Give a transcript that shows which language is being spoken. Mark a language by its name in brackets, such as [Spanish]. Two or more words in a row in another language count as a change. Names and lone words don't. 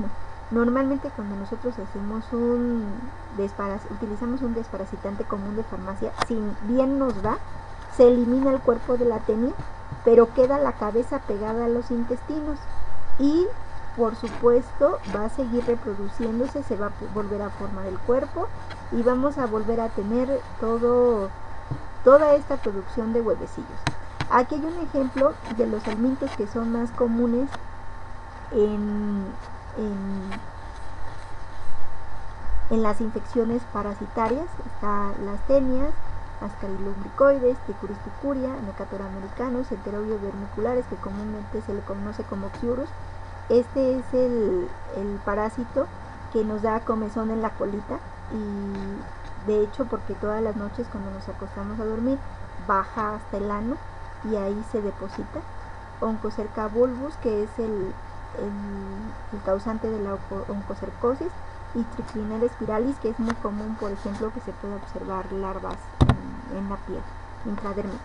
[Spanish] Normalmente cuando nosotros hacemos utilizamos un desparasitante común de farmacia, si bien nos va, se elimina el cuerpo de la tenia, pero queda la cabeza pegada a los intestinos y por supuesto va a seguir reproduciéndose, se va a volver a formar el cuerpo y vamos a volver a tener toda esta producción de huevecillos. Aquí hay un ejemplo de los helmintos que son más comunes en las infecciones parasitarias. Está las tenias, ascarilumbricoides, Trichuris trichuria, Necator americanus, Enterobius vermiculares, que comúnmente se le conoce como Oxyurus. Este es el parásito que nos da comezón en la colita, y de hecho porque todas las noches cuando nos acostamos a dormir baja hasta el ano y ahí se deposita. Oncocerca bulbus, que es el causante de la oncocercosis, y Trichinella spiralis, que es muy común, por ejemplo, que se puede observar larvas en la piel intradérmica.